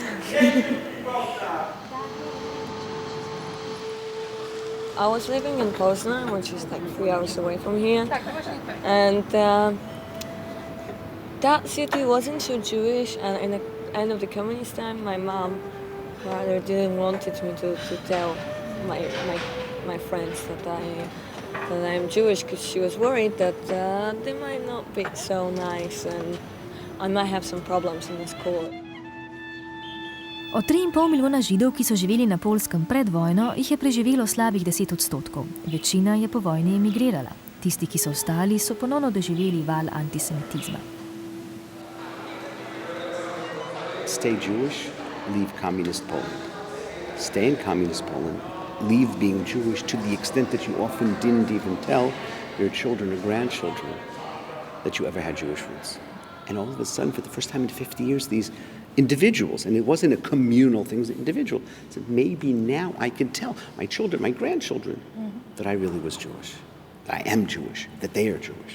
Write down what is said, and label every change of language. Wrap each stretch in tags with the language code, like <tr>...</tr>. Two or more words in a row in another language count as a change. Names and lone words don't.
<en>I was living in Poznan, which is like 3 hours away from here, and that city wasn't so Jewish, and in the end of the communist time, my mom rather didn't want me to tell my friends that I'm Jewish, because she was worried that they might not be so nice and I might have some problems in the school.</en> <sl>Od 3,5 milijona Židov, ki so živeli na Poljskem pred vojno, jih je preživelo slabih 10%. Večina je po vojni emigrirala. Tisti, ki so ostali, so ponovno doživeli val antisemitizma.</sl> <en>Stay Jewish, leave communist Poland. Stay in communist Poland, leave being Jewish to the extent that you often didn't even tell your children or grandchildren that you ever had Jewish roots. And all of a sudden, for the first time in 50 years, these individuals, and it wasn't a communal thing, it was an individual, said, maybe now I can tell my children, my grandchildren, that I really was Jewish, that I am Jewish, that they are Jewish.</en>